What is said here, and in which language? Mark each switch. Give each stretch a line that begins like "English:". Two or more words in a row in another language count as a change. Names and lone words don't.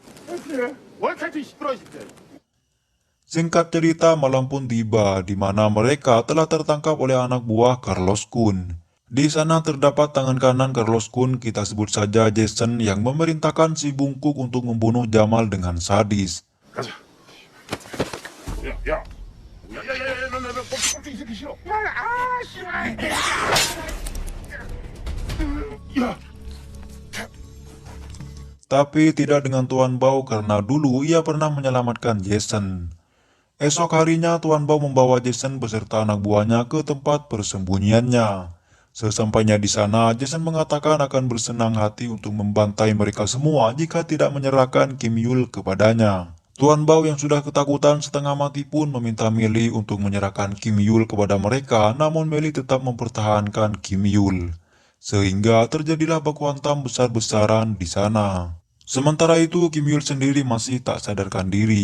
Indonesian: Singkat cerita, malam pun tiba di mana mereka telah tertangkap oleh anak buah Carlos Kun. Di sana terdapat tangan kanan Carlos Kun, kita sebut saja Jason, yang memerintahkan si bungkuk untuk membunuh Jamal dengan sadis.
Korean: 가자. 야, 야. 야야야야, 너 꼴찌 새끼 싫어. 씨발. 야.
Indonesian: Tapi tidak dengan Tuan Bao karena dulu ia pernah menyelamatkan Jason. Esok harinya Tuan Bao membawa Jason beserta anak buahnya ke tempat persembunyiannya. Sesampainya di sana, Jason mengatakan akan bersenang hati untuk membantai mereka semua jika tidak menyerahkan Kim Yul kepadanya. Tuan Bao yang sudah ketakutan setengah mati pun meminta Meli untuk menyerahkan Kim Yul kepada mereka, namun Meli tetap mempertahankan Kim Yul. Sehingga terjadilah baku hantam besar-besaran di sana. Sementara itu, Kim Yul sendiri masih tak sadarkan diri.